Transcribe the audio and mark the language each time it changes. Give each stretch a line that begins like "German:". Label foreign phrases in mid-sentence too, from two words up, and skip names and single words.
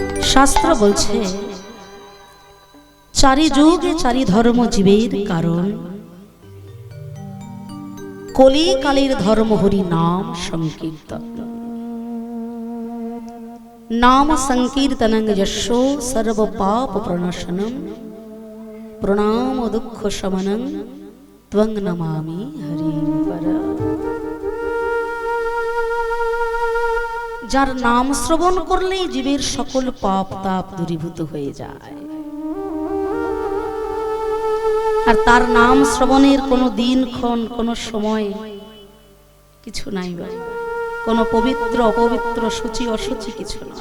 Bangla: শাস্ত্র বলছে চারি যুগে চারি ধর্ম জীবের কারণ, কলি কালের ধর্ম হরি নাম সংকীর্তন।
Sanskrit: नाम संकीर्तनं यशो सर्व पाप प्रणाशनं प्रणाम दुख शमनं त्वं नमामि हरि पर।
Bangla: যার নাম শ্রবণ করলেই জীবের সকল পাপ তাপ দূরীভূত হয়ে যায়। আর তার নাম শ্রবণের কোনো দিনক্ষণ কোনো সময় কিছু নাই ভাই, কোনো পবিত্র অপবিত্র সূচি অসুচি কিছু নয়।